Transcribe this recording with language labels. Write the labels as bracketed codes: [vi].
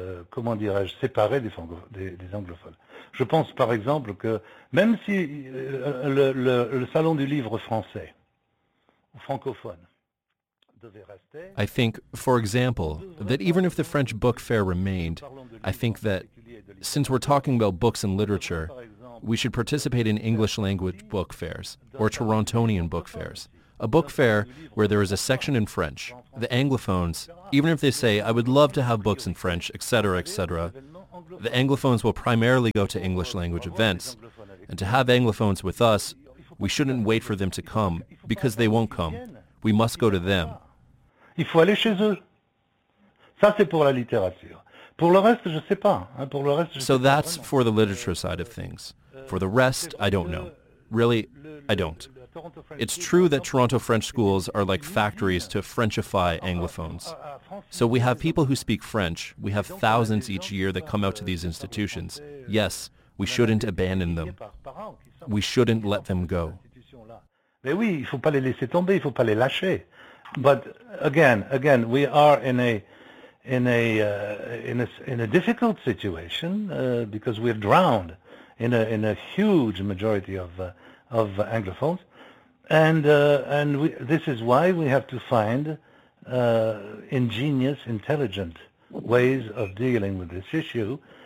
[fr] Comment dirais-je, séparer des anglophones. Je pense par exemple que même si le salon du livre français ou francophone devait rester. [en] I think, for example, that even if the French Book Fair remained, I think that since we're talking about books and literature, we should participate in English language book fairs or Torontonian book fairs. A book fair where there is a section in French. The Anglophones, even if they say, I would love to have books in French, etc., etc., the Anglophones will primarily go to English language events. And to have Anglophones with us, we shouldn't wait for them to come, because they won't come. We must go to them. [fr] Il faut aller chez eux. Ça, c'est pour la littérature. Pour le reste, je sais pas. Pour le reste, [en] so that's vraiment. For the literature side of things. For the rest, I don't know. Really, I don't. It's true that Toronto French schools are like factories to Frenchify Anglophones. So we have people who speak French. We have thousands each year that come out to these institutions. Yes, we shouldn't abandon them. We shouldn't let them go. [fr] Mais oui, il faut pas les laisser tomber, il faut pas les lâcher. [en] But again, we are in a difficult situation because we're drowned in a huge majority of Anglophones, and this is why we have to find ingenious, intelligent ways of dealing with this issue.